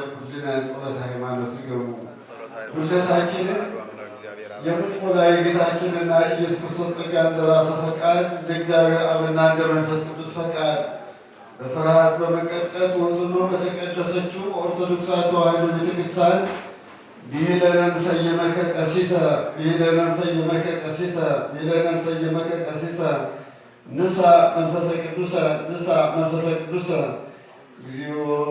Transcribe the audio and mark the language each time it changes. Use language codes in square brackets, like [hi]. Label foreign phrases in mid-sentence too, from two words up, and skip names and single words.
[gez] ኩልነ ጸሎተ ሃይማኖት [am] ይገቡ ሁለታችንን የምትሞላ የጌታችንና ኢየሱስ ክርስቶስ ጸጋ እንደ ራሱ ፈቃድ እንደ እግዚአብሔር አብና እንደ መንፈስ ቅዱስ ፈቃድ በፍርሃት በመንቀጥቀጥ ወጥኖ በተቀደሰችው ኦርቶዶክሳዊ ተዋሕዶ ቤተክርስቲያን [gez] ብሂለነ ሰየመከ ቀሲሰ ብሂለነ ሰየመከ ቀሲሰ ብሂለነ ሰየመከ ቀሲሰ ንሳ መንፈሰ ቅዱሰ ንሳ መንፈሰ ቅዱሰ እግዚኦ